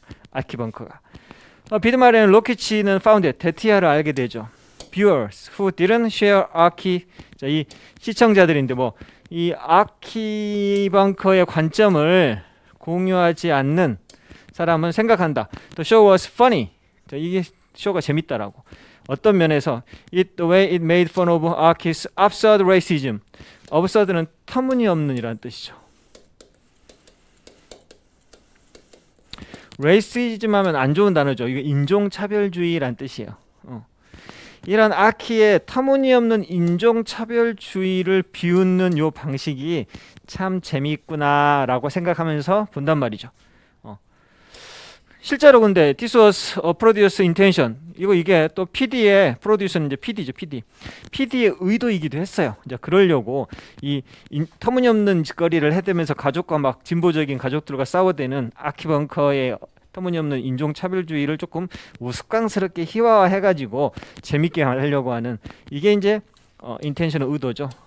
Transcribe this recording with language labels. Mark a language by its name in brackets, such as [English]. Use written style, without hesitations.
[Korean] 아키벙커가 비드마르는 로키치는 founded 데티아를 알게 되죠. [English] viewers who didn't share [Korean] 아키 자, 이 시청자들인데 뭐 이 아키벙커의 관점을 공유하지 않는 사람은 생각한다. [English] The show was funny. [Korean] 자, 이게 쇼가 재밌다라고. 어떤 면에서 [English] the way it made fun of Aki's absurd racism. [Korean] absurd는 터무니없는이라는 뜻이죠. racism 하면 안 좋은 단어죠. 이거 인종차별주의라는 뜻이에요. 이런 아키의 터무니없는 인종차별주의를 비웃는 요 방식이 참 재미있구나라고 생각하면서 본단 말이죠. 실제로 근데 [English] this was a producer's intention. [Korean] 이게 또 PD의 프로듀서는 이제 PD죠, PD. PD의 의도이기도 했어요. 이제 그러려고 이 터무니없는 짓거리를 해대면서 가족과 막 진보적인 가족들과 싸워대는 아키벙커의 터무니없는 인종차별주의를 조금 우스꽝스럽게 희화화해가지고 재밌게 하려고 하는 이게 이제 인텐션의 의도죠.